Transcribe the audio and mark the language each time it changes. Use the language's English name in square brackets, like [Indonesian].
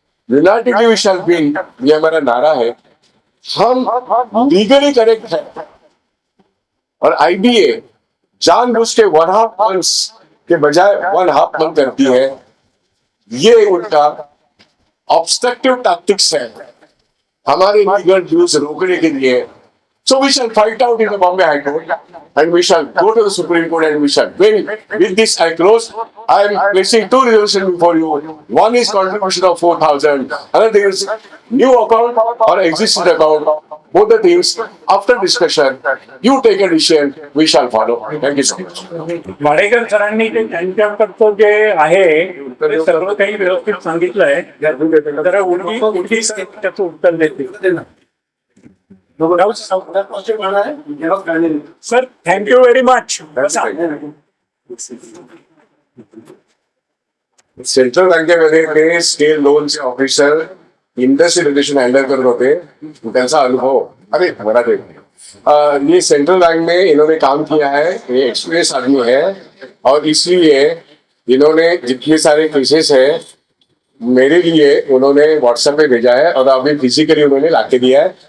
[English] unitedly we shall win, [Hindi] ये हमारा नारा है. हम लीगली करेक्ट है. और आईबीए जानबूझ के 1/2 मंथ्स के बजाय 1/2 मंथ करती है. ये उनका ऑब्स्ट्रक्टिव टैक्टिक्स है हमारे लीगल ड्यूज रोकने के लिए. [English] So we shall fight out in the Bombay High Court and we shall go to the Supreme Court and we shall win. With this I close. I am placing two resolutions before you. One is contribution of 4,000. Another is new account or existing account. Both the things, after discussion, you take a decision, we shall follow. Thank you so much. [Marathi] Wadekar सरांनी ते त्यांच्याकडचं जे आहे ते सर्व काही व्यवस्थित सांगितलंय. जरा उलटी त्याचं उत्तर देते. [English] Sir thank you very much. [Marathi] Central बँकेमध्ये ते स्टेट लोनचे ऑफिसर इंडस्ट्री रिलेशन हँडल करत होते. त्यांचा अनुभव अरे मराठी [Hindi] ये सेंट्रल बैंक में इन्होंने काम किया है. ये एक्सपीरियंस आदमी है और इसलिए इन्होंने जितने सारे केसेस है मेरे लिए उन्होंने व्हाट्सएप पे भेजा है और अभी फिजिकली उन्होंने लाके दिया है.